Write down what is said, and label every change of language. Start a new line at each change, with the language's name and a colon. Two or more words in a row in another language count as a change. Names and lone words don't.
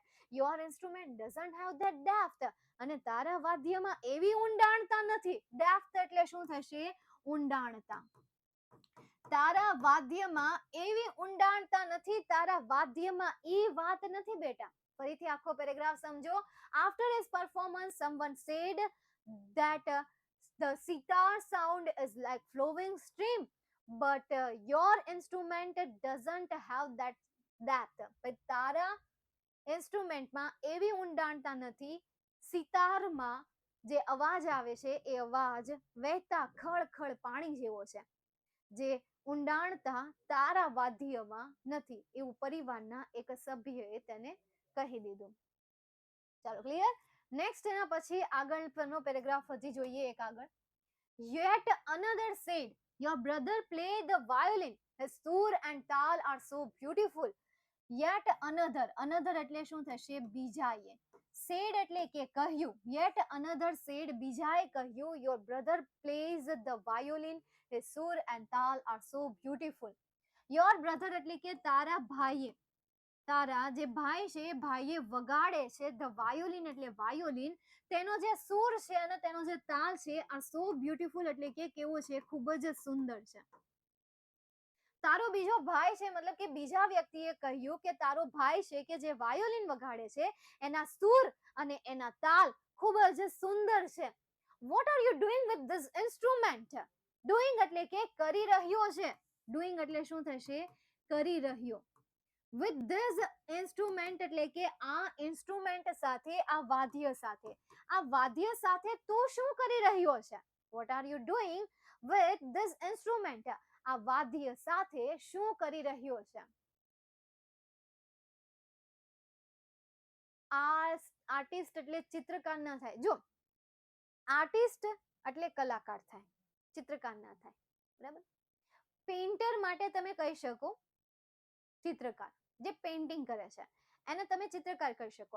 English: your instrument doesn't have that depth,
Gujarati: અને તારા વાદ્યમાં એવી ઊંડાણતા નથી. ડેપ્થ એટલે શું થશે? ઊંડાણતા. તારા વાદ્યમાં એવી ઊંડાણતા નથી. તારા વાદ્યમાં ઈ વાત નથી બેટા. ફરીથી આખો પેરેગ્રાફ સમજો.
English: After his performance, someone said that the sitar sound is like flowing stream, but your instrument doesn't have that depth.
Gujarati: તારા ઇન્સ્ટ્રુમેન્ટમાં એવી ઊંડાણતા નથી. સિતારમાં જે અવાજ આવે છે એ અવાજ વહેતા ખળખળ પાણી જેવો છે. જે ઊંડાણતા તારા વાદ્યમાં નથી, એવું પરિવારના એક સભ્યએ તેને કહી દીધું. ચાલો ક્લિયર. નેક્સ્ટ એના પછી આગળનો પેરેગ્રાફ હજી જોઈએ એક આગળ.
English: Yet another said, your brother play the violin, his sur and tal are so beautiful. Yet another, another
Gujarati: એટલે શું થશે? બીજાએ. said એટલે કે કહ્યું.
English: Yet another said,
Gujarati: બીજાએ કહ્યું,
English: your brother plays the violin, his sur and tal are so beautiful. Your brother
Gujarati: એટલે કે તારા ભાઈએ, તારા જે ભાઈ છે ભાઈએ વગાડે છે
English: the violin
Gujarati: એટલે વાયોલિન, તેનો જે સૂર છે અને તેનો જે તાલ છે આ
English: so beautiful
Gujarati: એટલે કે કેવો છે? ખૂબ જ સુંદર છે. તારો બીજો ભાઈ છે, મતલબ કે બીજા વ્યક્તિએ કહ્યું કે તારો ભાઈ છે કે જે વાયોલિન વગાડે છે એના સૂર અને એના તાલ ખૂબ જ સુંદર છે.
English: What are you doing with this instrument?
Gujarati: Doing એટલે કે કરી રહ્યો છે. Doing એટલે શું થશે? કરી રહ્યો.
English: With this instrument
Gujarati: એટલે કે આ ઇન્સ્ટ્રુમેન્ટ સાથે, આ વાદ્ય સાથે. આ વાદ્ય સાથે તું શું કરી રહ્યો છે?
English: What are you doing with this instrument?
Gujarati: આ વાદ્ય સાથે શું કરી રહ્યો છે? આર્ટિસ્ટ એટલે ચિત્રકાર ના થાય. જો આર્ટિસ્ટ એટલે કલાકાર થાય, ચિત્રકાર ના થાય. બરાબર. પેઇન્ટર માટે તમે કહી શકો ચિત્રકાર, જે પેઇન્ટિંગ કરે છે એને તમે ચિત્રકાર કહી શકો.